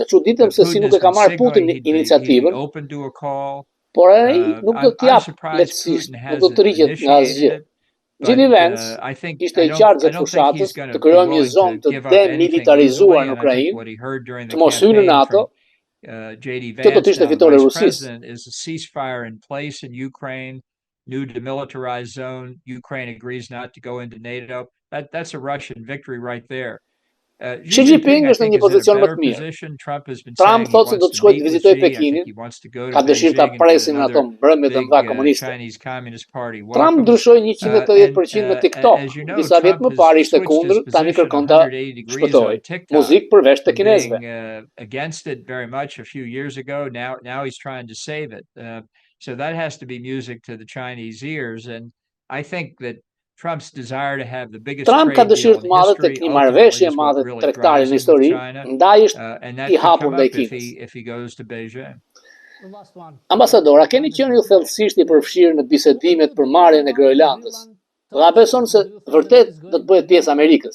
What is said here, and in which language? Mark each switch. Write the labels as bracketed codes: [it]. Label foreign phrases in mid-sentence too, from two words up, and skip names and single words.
[sq] Çuditëm se si nuk e ka marrë Putin iniciativën. Por ai nuk do të jap lehtësisht, nuk do të rriqet nga asgjë. J.D. Vance ishte I qartë gjatë fushatës të krijojmë një zonë të demilitarizuar në Ukrainë, të mos hyjë në NATO. Kjo do të ishte fitore e Rusisë. [en] New demilitarized zone. Ukraine agrees not to go into NATO. That's a Russian victory right there. [sq] Xi Jinping është në një pozicion më të mirë. Trump thotë se do të shkojë të vizitojë Pekinin, ka dëshirë ta presin në ato mbrëmjet e mëdha komuniste. Trump ndryshoi 180% me TikTok. Disa vjet më parë ishte kundër, tani kërkon ta shpëtojë. Muzikë përveç të kinezëve. [en] Against it very much a few years ago. Now he's trying to save it. So that has to be music to the Chinese ears, and I think that Trump's desire to have the biggest [sq] Trump ka dëshirë të madhe tek një marrëveshje e madhe tregtare në histori, ndaj është I hapur ndaj Kinës. Ambasador, a keni qenë ju thellësisht I përfshirë në bisedimet për marrjen e Groenlandës? Dhe a beson se vërtet do të bëhet pjesë Amerikës?